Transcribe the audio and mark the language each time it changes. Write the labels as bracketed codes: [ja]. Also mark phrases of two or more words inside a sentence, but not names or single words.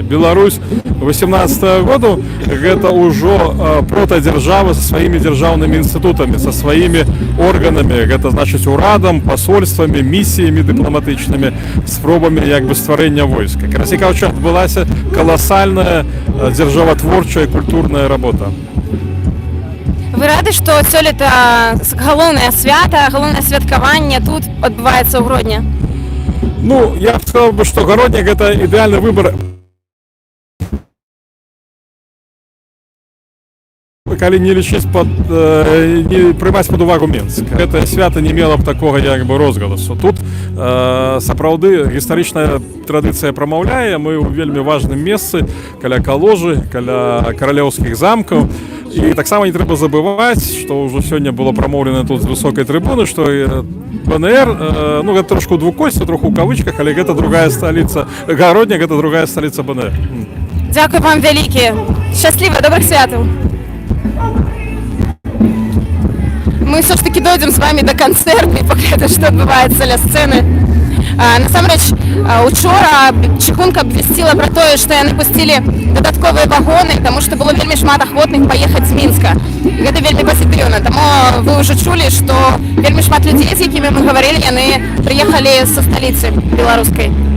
[be] Беларусь 18 году гэта ўжо протадзяржава са сваімі дзяржаўнымі інстытутамі, са сваімі органамі, гэта значыць урадам, пасольствамі, місіямі дыпламатычнымі, спробамі як бы стварэння войска. Карацей кажучы, адбылася каласальная дзяржаватворчая культурная работа. Вы рады, што сёлета галоўнае свята, галоўнае святкаванне тут адбываецца ў Гродні? [ru] Ну, я б сказал бы, что Городник это идеальный выбор. [be] Калі не лічыць не прымаць пад увагу Менск. Гэта свята не мела б такога як бы розгаласу. Тут сапраўды гістарычная традыцыя прамаўляе, мы ў вельмі важным месцы, каля Каложы, каля каралеўскіх замкаў. І таксама не трэба забываць, што ўжо сёння было прамоўлена тут з высокай трыбуны, што БНР, ну гэта трошку двукосці, троху ў кавычках, але гэта другая сталіца, Гароднік гэта другая сталіца БНР. Дзякуй вам вялікі. Шчасліва, добрых святаў. [ru] Мы все ж таки дойдем с вами до концерта и поглядим, что [be] отбываецца ля сцены. Насамрэч, учора Чыгунка абвясціла пра тое, што яны пусцілі дадатковыя вагоны, таму што было вельмі шмат ахвотных паехаць з Мінска. І гэта вельмі пазітыўна. Таму вы ўжо чулі, што вельмі шмат людзей, з якімі мы гаварылі, яны прыехалі са сталіцы беларускай.